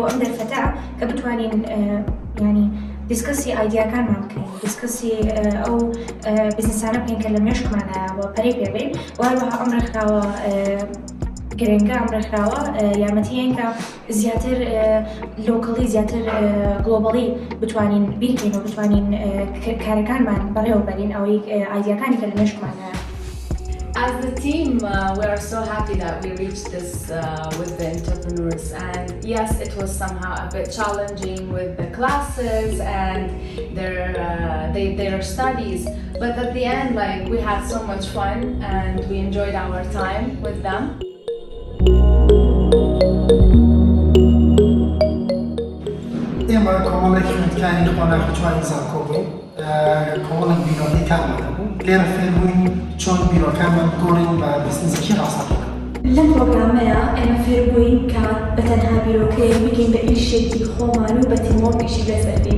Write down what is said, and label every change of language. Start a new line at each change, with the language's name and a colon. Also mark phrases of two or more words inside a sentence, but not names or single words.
Central Kurdish: ئەم دەرفەتە کە بتوانین ینی دیسکەسی ئایدیاکانمان بکەین، دیسکەسی ئەو بزنسانە بکەین کە لە مێشکمانایەوە پەرەی پێبێت و هەروەها ئەم ڕێکخراوە گرنگە ئەم ڕێکخراوە یارمەتیەن کە زیاتر لۆکەڵی زیاتر گلۆبەڵی بتوانین بیرکەین و بتوانین کارەکانمان بەڕێوە بەرین ئەوەی ئایدیاکانی کە لە مێشکمانایە.
English: As the team, we are so happy that we reached this with the entrepreneurs, and yes, it was somehow a bit challenging with the classes and their studies, but at the end, like, we had so much fun and we enjoyed our time with them.
Central Kurdish: ئێمە کۆمەڵێکی خوێندکاری خۆناخوێنی زانکۆ بوو کۆمەڵێک بیرۆکەی کارمان بوو لێرە فێر بووین چۆن بیرۆکانمان بگۆڕین بە بزنسێکی ڕاستەقینە. لەم پرۆگرامەیە ئێمە فێر بووین کە بەتەنها بیرۆکەیە بگەین بە ئیشێکی خۆمان و بە تیمۆک ئیشی لەسەر بین.